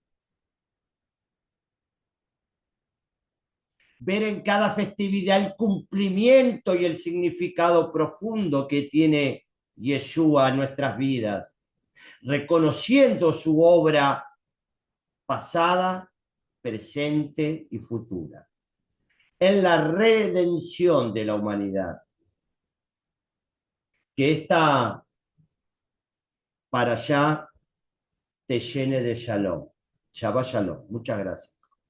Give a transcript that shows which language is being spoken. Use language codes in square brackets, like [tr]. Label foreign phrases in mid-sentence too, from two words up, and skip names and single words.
[es] Ver en cada festividad el cumplimiento y el significado profundo que tiene Yeshua en nuestras vidas, reconociendo su obra pasada, presente y futura, en la redención de la humanidad. Que esta para allá te llene de shalom. [he] Shabbat shalom. [es] Muchas gracias.